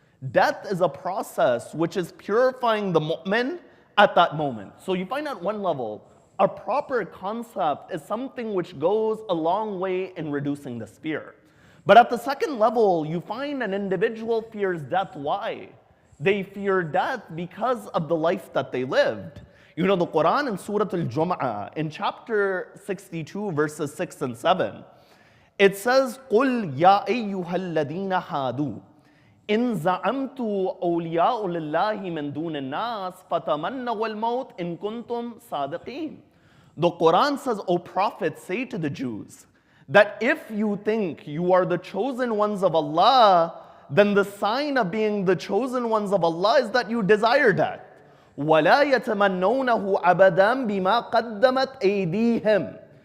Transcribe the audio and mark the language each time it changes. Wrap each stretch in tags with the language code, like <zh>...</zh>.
<en>Death is a process which is purifying the mu'min at that moment. So you find at one level, a proper concept is something which goes a long way in reducing this fear. But at the second level, you find an individual fears death. Why? They fear death because of the life that they lived. You know, the Quran in Surah Al-Jum'ah, in chapter 62, verses 6 and 7, it says,</en> <ar>قُلْ يَا أَيُّهَا الَّذِينَ هَادُوا إِن زَعَمْتُ أَوْلِيَاءُ لِلَّهِ مِن دُونِ النَّاسِ فَتَمَنَّوُا الْمَوْتَ إِن كُنتُمْ صَادِقِينَ.</ar> <en>The Quran says, "O Prophet, say to the Jews that if you think you are the chosen ones of Allah, then the sign of being the chosen ones of Allah is that you desire death.</en> <ar>وَلَا يَتَمَنَّوْنَهُ أَبَدًا بِمَا قَدَّمَتْ أَيْدِيهِمْ."</ar>